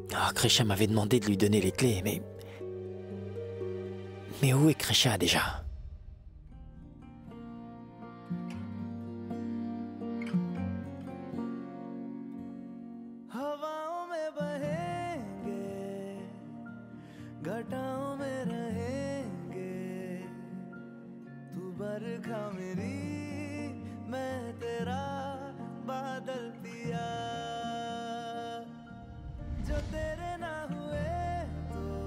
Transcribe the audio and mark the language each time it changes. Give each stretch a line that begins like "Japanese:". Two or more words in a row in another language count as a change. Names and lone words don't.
French: Krisha m'avait demandé de lui donner les clés, mais... Mais où est Krisha déjà?
Hindi: हवाओं में बहेंगे, घटाओं में रहेंगे, तू बरखा मेरी, मैं तेरा बादल पिया, जो तेरे ना हुए तो